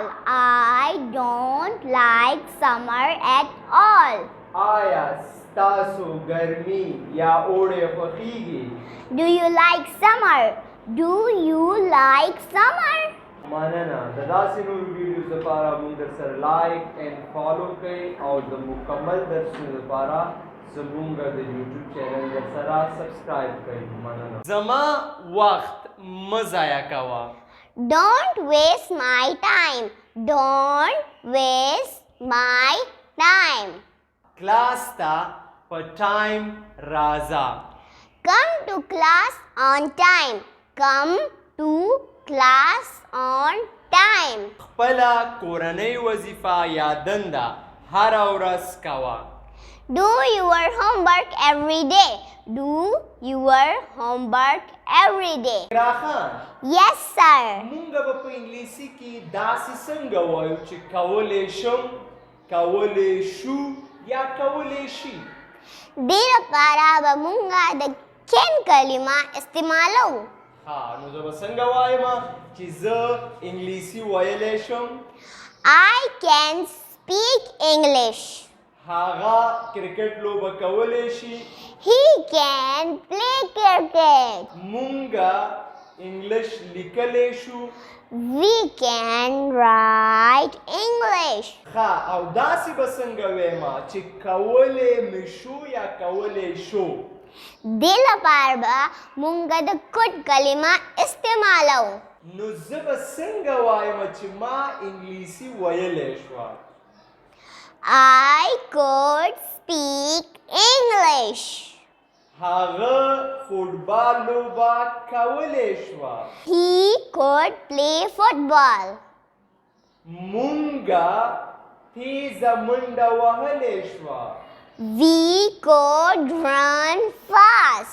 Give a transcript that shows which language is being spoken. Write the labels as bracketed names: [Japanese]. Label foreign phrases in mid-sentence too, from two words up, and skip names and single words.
[English] I don't like summer at all. [Pashto] آیا ستاسو ګرمي یا اوړی خوښیږي؟ [English] Do you like summer? Do you like summer? [Pashto] مننه. د داسې نورو ویډیوز لپاره مونږ در سره [English] like and follow [Pashto] کړئ او د مکمل درسونو لپاره زمونږ د یوټیوب چینل در سره سبسکرایب کړئ. مننه. زما وخت مه ضایع کوه. [English] Don't waste my time. Don't waste my time. [Pashto] کلاس ته په ټایم راځه. [English] Come to class on time. Come to class on time. [Pashto] خپله کورنۍ وظیفه یا دنده هره ورځ کوه. [English] Do your homework every day. Do your homework every day. [Pashto] ګراخان. [English] Yes, sir. [Pashto] مونږ به په انګلیسي کې داسې څنګه وایو چې کولی شم، کولی شو یا کولی شي. دې لپاره به مونږ د کین کلمه استعمالو. ها نو زه به څنګه وایم چې زه انګلیسي ویلی شم؟ [English] I can speak English. [Pashto] هغه کرکټ لوبه کولی شي. [English] He can play cricket. [Pashto] مونږ انګلش لیکلی شو. [English] We can write English. [Pashto] ښه او داسې به څنګه ویم چې کولی مې شو یا کولی شو؟ دې لپاره به مونږ د کوټ کلمه استعمالو. نو زه به څنګه وایم چې ما انګلیسي ویلی شوه؟ [English] I could speak English. [Pashto] هغه فوټبال لوبه کولی شوه. [English] He could play football. [Pashto] مونږه تیزه منډه وهلی شوه. [English] We could run fast.